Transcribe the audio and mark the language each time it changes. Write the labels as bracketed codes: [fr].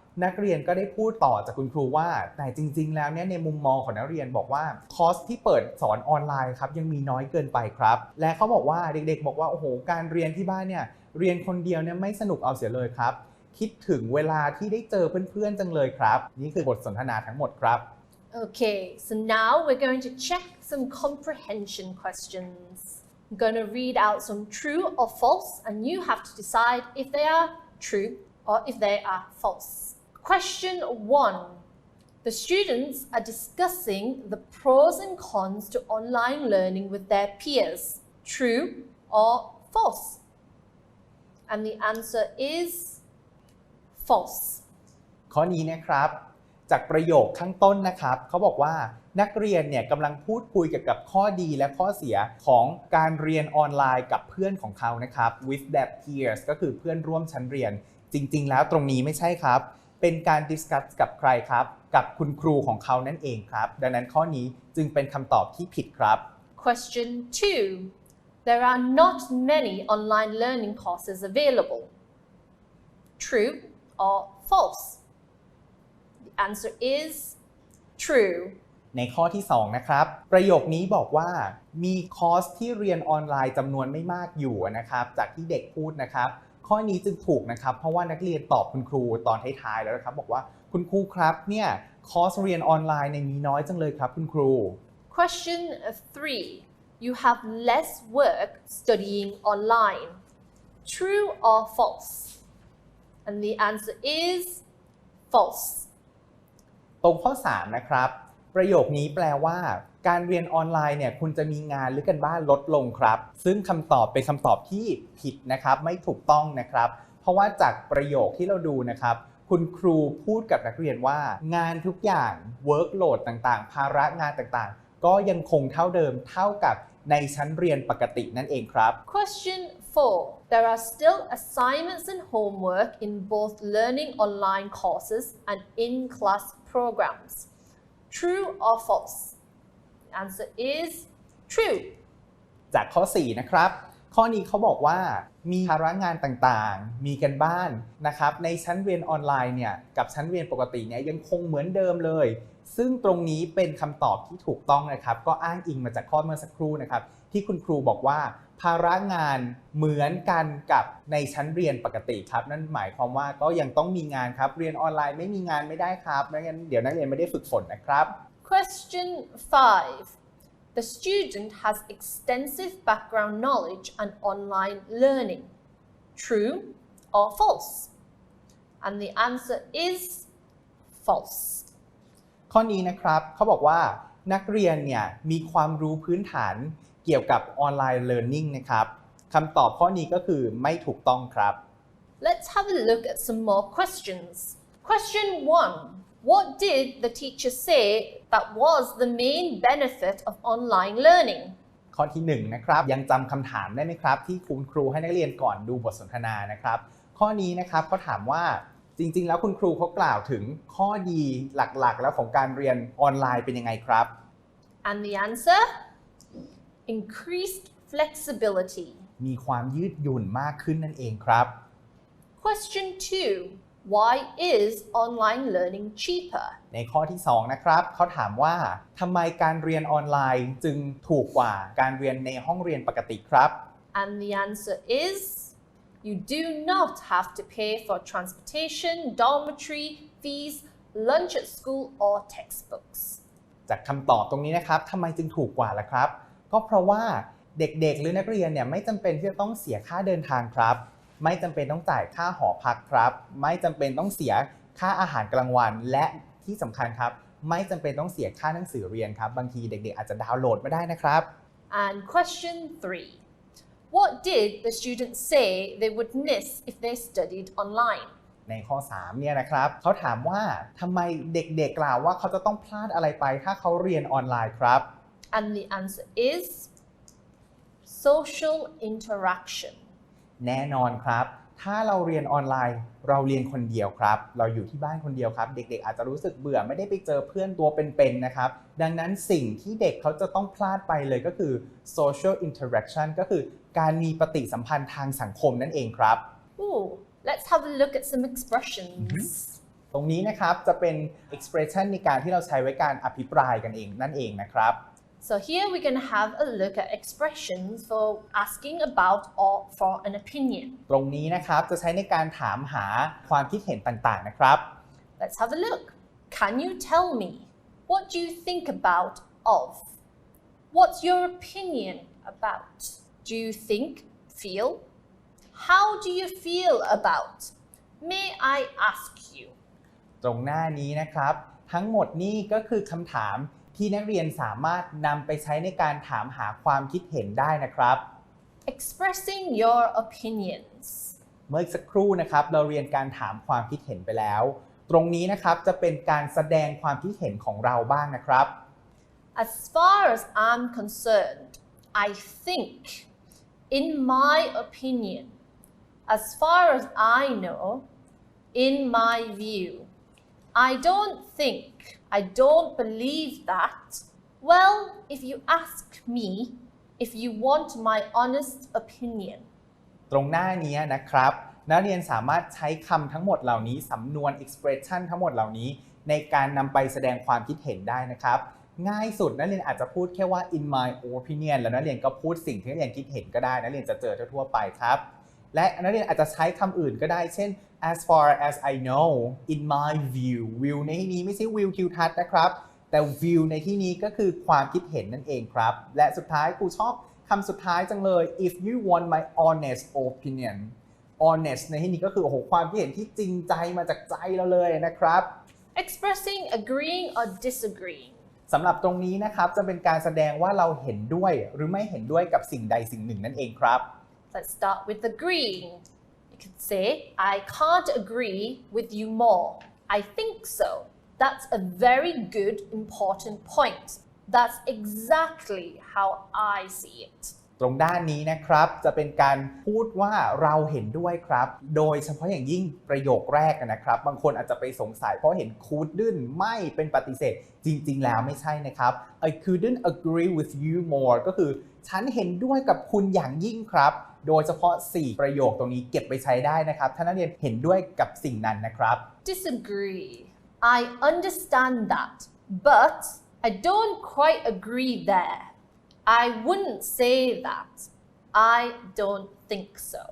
[th] นักเรียนก็ได้พูดต่อจากคุณครูว่าแต่จริงๆแล้วเนี่ยในมุมมองของนักเรียนบอกว่าคอร์สที่เปิดสอนออนไลน์ครับยังมีน้อยเกินไปครับและเขาบอกว่าเด็กๆบอกว่าโอ้โหการเรียนที่บ้านเนี่ยเรียนคนเดียวเนี่ยไม่สนุกเอาเสียเลยครับคิดถึงเวลาที่ได้เจอเพื่อนๆจังเลยครับนี่คือบทสนทนาทั้งหมดครับ [en] Okay, so now we're going to check some comprehension questions. I'm going to read out some true or false, and you have to decide if they are true or if they are false. Question 1. The students are discussing the pros and cons to online learning with their peers. True or false? And the answer is false. [th] ข้อนี้นะครับจากประโยคข้างต้นนะครับเขาบอกว่านักเรียนเนี่ยกำลังพูดคุยเกี่ยวกับข้อดีและข้อเสียของการเรียนออนไลน์กับเพื่อนของเขานะครับ [en] with their peers [th] ก็คือเพื่อนร่วมชั้นเรียนจริงๆแล้วตรงนี้ไม่ใช่ครับเป็นการดิสคัสกับใครครับกับคุณครูของเขานั่นเองครับดังนั้นข้อนี้จึงเป็นคำตอบที่ผิดครับ [en] Question 2. There are not many online learning courses available. True or false?The answer is true. [th] ในข้อที่2นะครับประโยคนี้บอกว่ามีคอร์สที่เรียนออนไลน์จำนวนไม่มากอยู่นะครับจากที่เด็กพูดนะครับข้อนี้จึงถูกนะครับเพราะว่านักเรียนตอบคุณครูตอนท้ายๆแล้วนะครับบอกว่าคุณครูครับเนี่ยคอร์สเรียนออนไลน์มีน้อยจังเลยครับคุณครู [en] Question 3. You have less work studying online. True or false? And the answer is false. [th] ตรงข้อ3นะครับประโยคนี้แปลว่าการเรียนออนไลน์เนี่ยคุณจะมีงานหรือการบ้านลดลงครับซึ่งคำตอบเป็นคำตอบที่ผิดนะครับไม่ถูกต้องนะครับเพราะว่าจากประโยคที่เราดูนะครับคุณครูพูดกับนักเรียนว่างานทุกอย่าง workload ต่างๆภาระงานต่างๆก็ยังคงเท่าเดิมเท่ากับในชั้นเรียนปกตินั่นเองครับ [en] Question 4. There are still assignments and homework in both learning online courses and in-class programs. True or false? The answer is true. [th] จากข้อ4นะครับข้อนี้เขาบอกว่ามีภาระงานต่างๆมีกันบ้านนะครับในชั้นเรียนออนไลน์เนี่ยกับชั้นเรียนปกติเนี่ยยังคงเหมือนเดิมเลยซึ่งตรงนี้เป็นคำตอบที่ถูกต้องนะครับก็อ้างอิงมาจากข้อเมื่อสักครู่นะครับที่คุณครูบอกว่าภาระงานเหมือนกันกับในชั้นเรียนปกติครับนั่นหมายความว่าก็ยังต้องมีงานครับเรียนออนไลน์ไม่มีงานไม่ได้ครับไม่งั้นเดี๋ยวนักเรียนไม่ได้ฝึกฝนนะครับ [en] Question 5. The student has extensive background knowledge and online learning. True or false? And the answer is false. [th] ข้อนี้นะครับเขาบอกว่านักเรียนเนี่ยมีความรู้พื้นฐานเกี่ยวกับออนไลน์เรียนรู้นะครับคำตอบข้อนี้ก็คือไม่ถูกต้องครับ [en] Let's have a look at some more questions. Question 1. What did the teacher say that was the main benefit of online learning? [th] ข้อที่1นะครับยังจำคำถามได้ไหมครับที่คุณครูให้นักเรียนก่อนดูบทสนทนานะครับข้อนี้นะครับเขาถามว่าจริงๆแล้วคุณครูเขากล่าวถึงข้อดีหลักๆแล้วของการเรียนออนไลน์เป็นยังไงครับ [en] And the answer? Increased flexibility. [th] มีความยืดหยุ่นมากขึ้นนั่นเองครับ [en] Question 2. Why is online learning cheaper? [th] ในข้อที่2นะครับเขาถามว่าทำไมการเรียนออนไลน์จึงถูกกว่าการเรียนในห้องเรียนปกติครับ [en] And the answer is you do not have to pay for transportation, dormitory, fees, lunch at school or textbooks. [th] จากคำตอบตรงนี้นะครับทำไมจึงถูกกว่าล่ะครับ ก็เพราะว่าเด็กๆหรือนักเรียนเนี่ยไม่จำเป็นที่จะต้องเสียค่าเดินทางครับไม่จำเป็นต้องจ่ายค่าหอพักครับไม่จำเป็นต้องเสียค่าอาหารกลางวันและที่สำคัญครับไม่จำเป็นต้องเสียค่าหนังสือเรียนครับบางทีเด็กๆอาจจะดาวน์โหลดมาได้นะครับ [en] And question 3. What did the students say they would miss if they studied online? [th] ในข้อ3เนี่ยนะครับเขาถามว่าทำไมเด็กๆกล่าวว่าเขาจะต้องพลาดอะไรไปถ้าเขาเรียนออนไลน์ครับ [en] And the answer is social interaction. [th] แน่นอนครับถ้าเราเรียนออนไลน์เราเรียนคนเดียวครับเราอยู่ที่บ้านคนเดียวครับเด็กๆอาจจะรู้สึกเบื่อไม่ได้ไปเจอเพื่อนตัวเป็นๆนะครับดังนั้นสิ่งที่เด็กเขาจะต้องพลาดไปเลยก็คือ [en] social interaction [th] ก็คือการมีปฏิสัมพันธ์ทางสังคมนั่นเองครับ [en] Ooh, let's have a look at some expressions. [th] ตรงนี้นะครับจะเป็น expression ในการที่เราใช้ไว้การอภิปรายกันเองนั่นเองนะครับ [en] So here we're going to have a look at expressions for asking about or for an opinion. [th] ตรงนี้นะครับจะใช้ในการถามหาความคิดเห็นต่างๆนะครับ [en] Let's have a look. Can you tell me what do you think about of? What's your opinion about? Do you think, feel? How do you feel about? May I ask you? [th] ตรงหน้านี้นะครับทั้งหมดนี้ก็คือคำถามที่นักเรียนสามารถนำไปใช้ในการถามหาความคิดเห็นได้นะครับ [en] Expressing your opinions. [th] เมื่อสักครู่นะครับเราเรียนการถามความคิดเห็นไปแล้วตรงนี้นะครับจะเป็นการแสดงความคิดเห็นของเราบ้างนะครับ [en] As far as I'm concerned, I think, in my opinion, as far as I know, in my view, I don't think, I don't believe that. Well, if you ask me, if you want my honest opinion. [th] ตรงหน้านี้นะครับนักเรียนสามารถใช้คำทั้งหมดเหล่านี้สำนวน expression ทั้งหมดเหล่านี้ในการนำไปแสดงความคิดเห็นได้นะครับง่ายสุดนักเรียนอาจจะพูดแค่ว่า [en] in my opinion [th] แล้วนักเรียนก็พูดสิ่งที่นักเรียนคิดเห็นก็ได้นักเรียนจะเจอทั่วไปครับ และนักเรียนอาจจะใช้คำอื่นก็ได้เช่น [en] as far as I know in my view [th] view ในที่นี้ไม่ใช่วิวทิวทัศน์นะครับแต่ view ในที่นี้ก็คือความคิดเห็นนั่นเองครับและสุดท้ายครูชอบคำสุดท้ายจังเลย [en] if you want my honest opinion [th] honest ในที่นี้ก็คือความคิดเห็นที่จริงใจมาจากใจเราเลยนะครับ [en] Expressing agreeing or disagreeing. [th] สำหรับตรงนี้นะครับจะเป็นการแสดงว่าเราเห็นด้วยหรือไม่เห็นด้วยกับสิ่งใดสิ่งหนึ่งนั่นเองครับ [en] Let's start with agreeing. You could say, I can't agree with you more. I think so. That's a very good, important point. That's exactly how I see it. [th] ตรงด้านนี้นะครับจะเป็นการพูดว่าเราเห็นด้วยครับโดยเฉพาะอย่างยิ่งประโยคแรกนะครับบางคนอาจจะไปสงสัยเพราะเห็น couldn't ไม่เป็นปฏิเสธจริงๆแล้วไม่ใช่นะครับ [en] I couldn't agree with you more [th] ก็คือฉันเห็นด้วยกับคุณอย่างยิ่งครับโดยเฉพาะ4ประโยคตรงนี้เก็บไปใช้ได้นะครับถ้านักเรียนเห็นด้วยกับสิ่งนั้นนะครับ [en] Disagree. I understand that, but I don't quite agree there. I wouldn't say that. I don't think so.